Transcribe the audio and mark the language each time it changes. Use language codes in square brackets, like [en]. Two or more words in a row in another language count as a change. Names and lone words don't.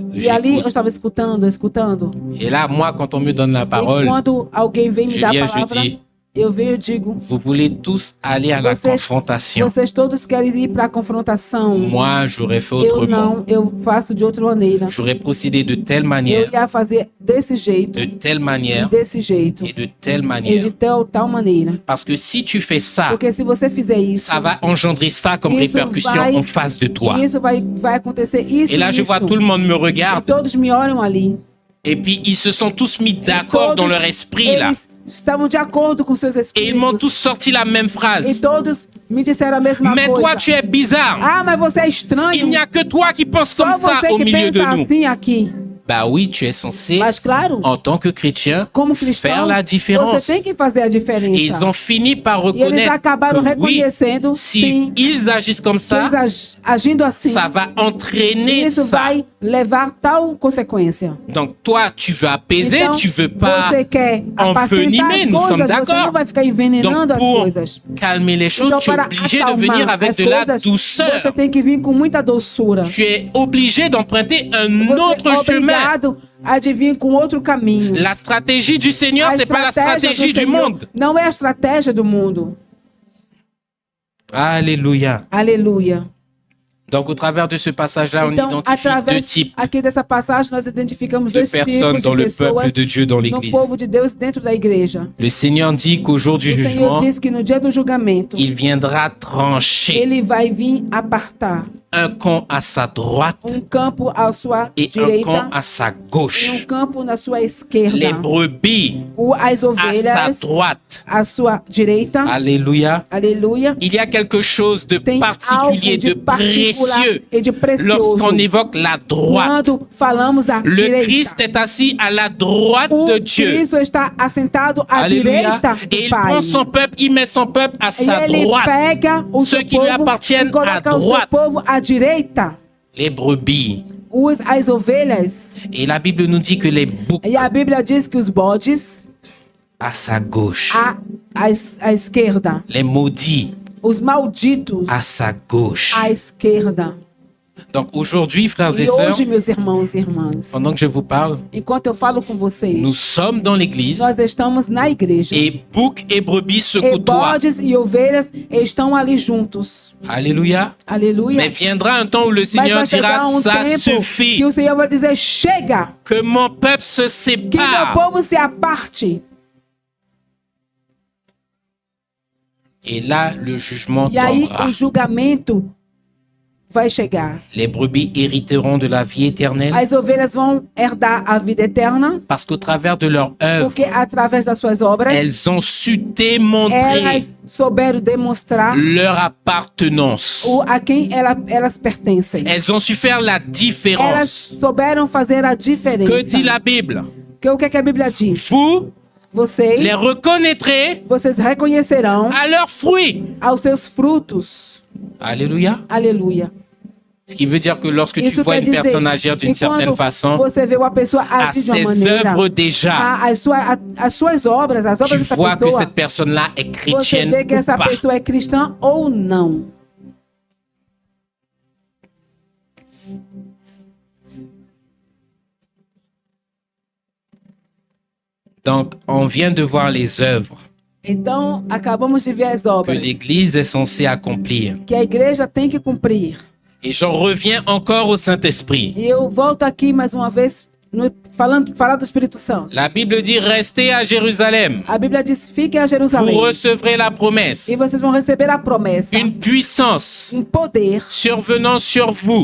[pt] E ali eu [fr] J'écoute. [pt] estava escutando. [fr] Et là, moi, quand on me donne la [pt] E [fr] parole, [pt] quando alguém vem me [fr] je [pt] dar a [fr] viens, je [pt] palavra, [fr] dis, [pt] eu venho e digo, [fr] vous voulez tous aller à la confrontation. [pt] vocês todos querem ir para a confrontação. [fr] Moi, j'aurais fait [pt] Eu [fr] autrement. [pt] não, eu faço de outra maneira. [fr] J'aurais procédé de telle [pt] Eu [fr] manière, [pt] ia fazer desse jeito, [fr] de telle manière [pt] desse jeito, [fr] et de telle [pt] e [fr] manière. [pt] de tal maneira. [fr] Parce que si tu fais ça, [pt] Porque se você fizer isso, [fr] ça va engendrer ça comme [pt] Isso [fr] répercussion [pt] vai- [fr] en face de toi. [pt] isso vai acontecer isso. [fr] Et là, je [pt] isso. [fr] vois tout le monde me [pt] E [fr] regarde. [pt] todos me olham ali. [fr] Et puis, ils se sont tous mis d'accord dans leur esprit, là. [pt] Eles estavam de acordo com seus [fr] Et ils m'ont tous [pt] espíritos. [fr] sorti la même [pt] E [fr] phrase. [pt] todos me disseram a mesma [fr] Mais [pt] coisa. [fr] toi, tu es bizarre. [pt] Ah, mas você é estranho. [fr] Il n'y a que toi qui penses comme [pt] Só [fr] ça [pt] você [fr] au [pt] que [fr] milieu de [pt] pensa [fr] nous. [pt] assim aqui. [fr] Bah oui, tu es censé, [pt] Mas claro, [fr] en tant que chrétien, [pt] como [fr] faire [pt] cristão, [fr] la différence. [pt] você tem que fazer a [fr] Et ils [pt] diferença. [fr] ont fini par [pt] E eles [fr] reconnaître [pt] acabaram [fr] que oui, [pt] reconhecendo, [fr] si [pt] sim, [fr] ils agissent comme [pt] que [fr] ça, [pt] eles agindo assim, [fr] ça va entraîner [pt] isso [fr] ça. [pt] vai levar tal consequência. [fr] Donc toi, tu veux apaiser, [pt] Então, [fr] tu veux pas [pt] você quer apacentar [fr] envenimer, [pt] as [fr] nous sommes [pt] coisas, você [fr] d'accord. [pt] não vai ficar envenenando [fr] Donc [pt] as [fr] pour [pt] coisas. [fr] calmer les choses, [pt] Então, [fr] tu es [pt] para [fr] obligé de [pt] acalmar [fr] venir avec [pt] as [fr] de la [pt] coisas, [fr] douceur. [pt] você tem que vir com muita doçura. [fr] Tu es obligé d'emprunter un [pt] Você [fr] autre [pt] é [fr] chemin. [pt] obrigado a de vir com outro caminho. [fr] La stratégie du Seigneur, [pt] A [fr] c'est pas la [pt] estratégia [fr] stratégie [pt] do [fr] du [pt] Senhor [fr] monde. [pt] não é a estratégia do mundo. [fr] Alléluia. [pt] Aleluia. [fr] Donc au travers de ce passage-là, on [pt] Então, [fr] identifie deux [pt] através [fr] types [pt] aqui dessa passagem, nós identificamos [fr] de [pt] dois [fr] personnes [pt] tipos [fr] dans [pt] de [fr] le peuple [pt] pessoas [fr] de Dieu dans [pt] no [fr] l'Église. [pt] povo de Deus dentro da igreja. [fr] Le Seigneur dit qu'au jour du [pt] O Senhor [fr] jugement, [pt] diz que no dia do julgamento, [fr] il viendra trancher [pt] ele vai vir apartar [fr] un camp à sa droite [pt] campo à sua [fr] et un [pt] direita [fr] camp à sa [pt] e [fr] gauche. [pt] campo na sua [fr] Les [pt] esquerda. [fr] brebis [pt] As [fr] à sa [pt] ovelhas [fr] droite. [pt] à sua direita. [fr] Alléluia. [pt] Aleluia. [fr] Il y a quelque chose de [pt] Tem algo [fr] particulier, [pt] de [fr] de [pt] particular [fr] précieux [pt] e de precioso [fr] lorsqu'on évoque la droite. [pt] quando falamos da [fr] Le [pt] direita. [fr] Christ est assis à la droite [pt] O [fr] de Dieu. [pt] Cristo está assentado à [fr] Alléluia. [pt] direita [fr] Et [pt] do [fr] il [pt] Pai. [fr] prend son peuple, il met son peuple à [pt] E [fr] sa [pt] ele [fr] droite. [pt] pega o [fr] Ceux [pt] seu [fr] qui lui [pt] povo [fr] appartiennent [pt] e coloca [fr] à [pt] o seu [fr] droite. [pt] povo à direita. [fr] Les brebis. [pt] As ovelhas. [fr] Et la Bible nous dit que les boucs [pt] E a Bíblia diz que os bodes [fr] à sa gauche. [pt] à esquerda. [fr] Les maudits [pt] Os malditos [fr] à sa gauche. [pt] à esquerda. [fr] Donc aujourd'hui, frères et [pt] E [fr] sœurs, [pt] hoje, meus irmãos e irmãs, [fr] pendant que je vous parle, [pt] enquanto eu falo com vocês, [fr] nous sommes dans l'église [pt] nós estamos na igreja. [fr] et boucs et brebis se [pt] E [fr] côtoient. [pt] bodes e ovelhas estão ali juntos. [fr] Alléluia. [pt] Aleluia. [fr] Mais viendra un temps où le [pt] Mas [fr] Seigneur [pt] vai chegar [fr] dira, ça [pt] tempo que [fr] suffit, [pt] o Senhor vai dizer, chega, [fr] que mon peuple se [pt] que meu [fr] sépare. [pt] povo se aparte. [fr] Et là, le jugement [pt] E aí [fr] tombera. [pt] o julgamento vai chegar. [fr] Les brebis hériteront de la vie éternelle [pt] As ovelhas vão herdar a vida eterna, [fr] parce qu'au travers de leur œuvre, [pt] porque através das suas obras, [fr] elles ont su démontrer [pt] elas souberam demonstrar [fr] leur appartenance. [pt] a quem elas pertencem. [fr] Elles ont su faire la [pt] Elas [fr] différence. [pt] souberam fazer a diferença. [fr] Que dit la Bible? [pt] O que é que a Bíblia diz? [fr] Vous [pt] Vocês, [fr] les reconnaîtrez [pt] vocês reconhecerão [fr] à leurs fruits. [pt] aos seus frutos. [fr] Alléluia. [pt] Aleluia. [fr] Ce qui veut dire que lorsque tu [pt] Isso [fr] vois [pt] quer [fr] une [pt] dizer [fr] personne agir d'une [pt] que quando [fr] certaine façon, [pt] você vê uma pessoa [fr] à [pt] agir de uma [fr] ses [pt] maneira, [fr] œuvres déjà, [pt] as suas obras, as obras [fr] tu [pt] dessa [fr] vois que [pt] pessoa, [fr] cette personne-là est [pt] você [fr] chrétienne [pt] vê que [fr] ou [pt] essa [fr] pas. [pt] pessoa é cristã ou não. [fr] Donc, on vient de voir les œuvres [pt] Então, acabamos de ver as [fr] que [pt] obras [fr] l'Église est censée accomplir. [pt] que a igreja tem que cumprir. [fr] Et j'en reviens encore au Saint-Esprit. [pt] E eu volto aqui mais uma vez falar do Espírito Santo. [fr] La Bible dit, restez à Jérusalem. [pt] A Bíblia diz: fiquem a [fr] Vous [pt] Jerusalém [fr] recevrez la promesse, [pt] e vocês vão receber a promessa, [fr] une puissance [pt] poder [fr] survenant sur vous,